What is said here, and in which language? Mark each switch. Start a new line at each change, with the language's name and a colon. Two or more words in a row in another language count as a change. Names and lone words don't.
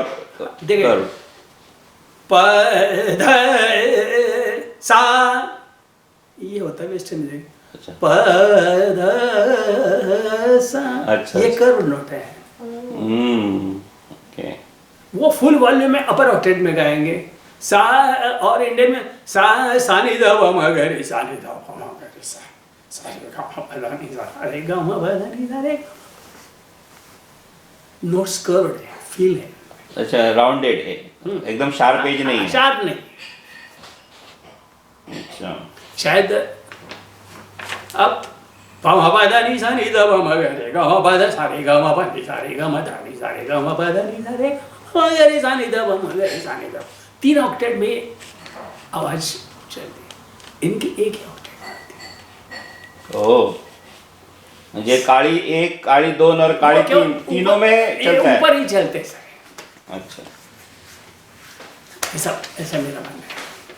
Hindi: देखिए, प ध सा, ये होता है
English: western music.
Hindi: अच्छा। प ध सा, अच्छा, ये
English: curve note
Hindi: है। ओके। वो
English: full volume
Hindi: में
English: upper octave
Hindi: में गाएंगे। सा, और इंडियन में सा नि ध व म ग रे, सा नि ध व म ग रे, सा रे ग म प ध नि ध रे ग म प ध नि ध रे।
English: notes curved
Hindi: है, फील है। अच्छा, राउंडेड है, एकदम
English: sharp edge
Hindi: नहीं है। शार्प नहीं। अच्छा, शायद अब पा मा पा धा नी सा नी धा पा मा गा रे गा मा पा धा सा रे गा मा पा नी सा रे गा मा धा नी सा रे गा मा पा धा नी सा रे गा मा गा रे सा नी धा पा मा गा रे सा नी धा। 3 ऑक्टेट में आवाज चलती, इनकी एक ही ऑक्टेट। ओह,
Marathi: म्हणजे काळी 1, काळी 2
Hindi: और काळी 3 तीनों में चलता है। ऊपर ही चलते सर। अच्छा, ऐसा मेरा मानना है।